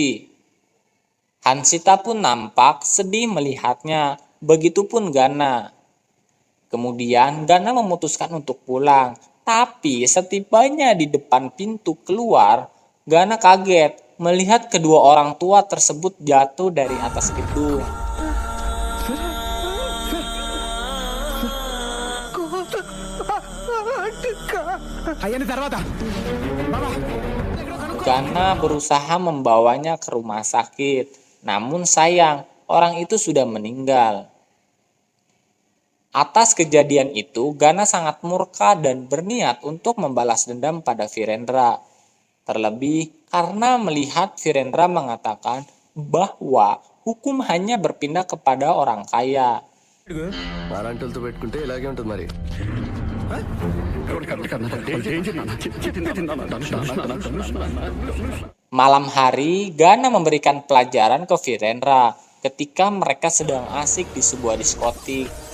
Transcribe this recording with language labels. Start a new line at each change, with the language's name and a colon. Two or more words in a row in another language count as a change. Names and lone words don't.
Indonesian: Hanshita pun nampak sedih melihatnya, begitupun Gana. Kemudian Gana memutuskan untuk pulang, tapi setibanya di depan pintu keluar, Gana kaget melihat kedua orang tua tersebut jatuh dari atas gedung.
Telugu: అయ్యని తర్వాత బాబా
Indonesian: Gana berusaha membawanya ke rumah sakit, namun sayang orang itu sudah meninggal. Atas kejadian itu, Gana sangat murka dan berniat untuk membalas dendam pada Virendra. Terlebih karena melihat Virendra mengatakan bahwa hukum hanya berpindah kepada orang kaya.
Telugu: వారాంటులతో పెట్టుకుంటే ఇలాగే ఉంటుంది మరి
Indonesian: Malam hari, Gana memberikan pelajaran ke Virendra ketika mereka sedang asik di sebuah diskotik.